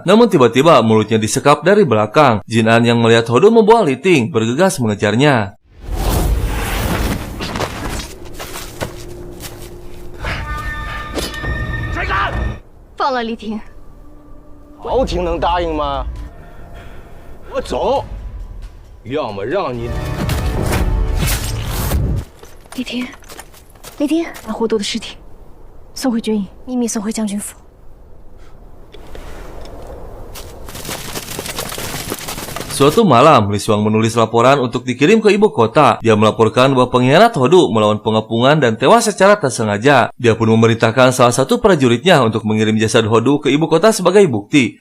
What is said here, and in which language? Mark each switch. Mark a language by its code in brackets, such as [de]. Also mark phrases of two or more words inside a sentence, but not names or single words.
[id] Namun tiba-tiba mulutnya disekap dari belakang. Jin An yang melihat Hodu membawa Li Ting bergegas mengejarnya. [zh] 放了李婷。敖廷能答应吗？我走，要么让你…… 李婷，李婷，把霍都的尸体送回军营，秘密送回将军府。 [id] Suatu malam, Li Xuang menulis laporan untuk dikirim ke ibu kota. Dia melaporkan bahwa pengkhianat Hodu melawan pengepungan dan tewas secara tak sengaja. Dia pun memerintahkan salah satu prajuritnya untuk mengirim jasad Hodu ke ibu kota sebagai bukti.